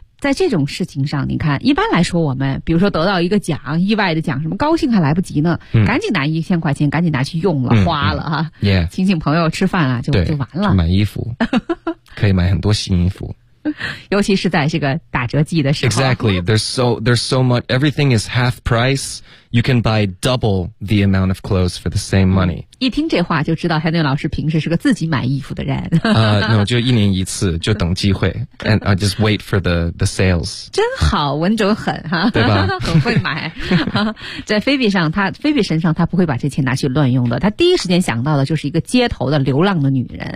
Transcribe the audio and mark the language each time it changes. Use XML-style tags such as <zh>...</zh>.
<zh>在这种事情上，你看，一般来说，我们比如说得到一个奖，意外的奖，什么高兴还来不及呢，嗯、赶紧拿1000块钱，赶紧拿去用了，嗯、花了哈、啊，也、yeah. 请朋友吃饭啊，就完了。买衣服，可以买很多新衣服，尤其是在这个打折季的时候。</zh> <en>Exactly, there's so much. Everything is half price. You can buy double the amount of clothes for the same money.、</en> <zh>嗯、一听这话就知道 Henry 老师平时是个自己买衣服的人。</zh> <en>no,</en> <zh>就一年一次，就等机会，</zh> <en>and I just wait for the sales.</en> <zh>真好，稳准狠哈，对吧？很会买。在菲比身上，他不会把这钱拿去乱用的。他第一时间想到的就是一个街头的流浪的女人。</zh>